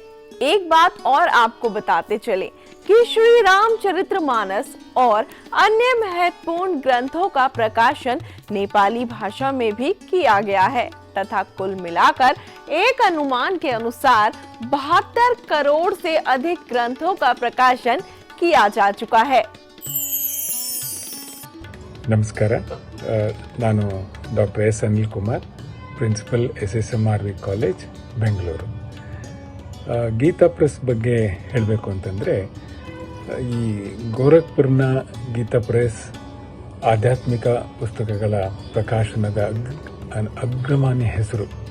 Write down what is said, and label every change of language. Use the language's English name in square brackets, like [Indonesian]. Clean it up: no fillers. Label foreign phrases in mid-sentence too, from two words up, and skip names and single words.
[Hindi] एक बात और आपको बताते चले कि श्री रामचरितमानस और अन्य महत्वपूर्ण ग्रंथों का प्रकाशन नेपाली भाषा में भी किया गया है तथा कुल मिलाकर एक अनुमान के अनुसार 72 करोड़ से अधिक ग्रंथों का प्रकाशन किया जा चुका है। [Kannada] ನಮಸ್ಕಾರ, ನಾನು ಡಾಕ್ಟರ್ ಎಸ್ ಅನಿಲ್ ಕುಮಾರ್, ಪ್ರಿನ್ಸಿಪಲ್ SSMRV ಕಾಲೇಜ್ ಬೆಂಗಳೂರು. ಗೀತಾ ಪ್ರೆಸ್ ಬಗ್ಗೆ ಹೇಳಬೇಕು ಅಂತಂದರೆ, ಈ ಗೋರಖ್ಪುರ್ನ ಗೀತಾ ಪ್ರೆಸ್ ಆಧ್ಯಾತ್ಮಿಕ ಪುಸ್ತಕಗಳ ಪ್ರಕಾಶನದ ಅಗ್ರಮಾನ್ಯ ಹೆಸರು.